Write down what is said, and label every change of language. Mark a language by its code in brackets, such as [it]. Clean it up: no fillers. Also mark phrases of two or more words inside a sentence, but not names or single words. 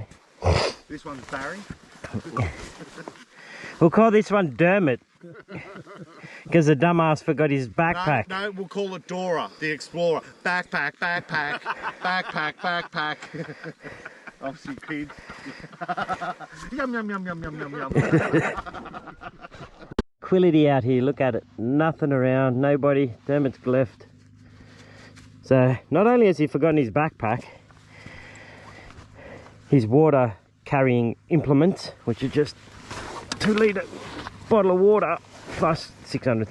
[en] This one's Barry. We'll call this one Dermot. Because the dumbass forgot his backpack. No, we'll call it Dora, the Explorer. Backpack, backpack, backpack, backpack. Obviously, kids. Yum, yum, yum, yum, yum, yum, yum. Quility out here, look at it. Nothing around, nobody. Dermot's left. So, not only has he forgotten his backpack, his water carrying implements, which are just 2 litre bottle of water plus 600.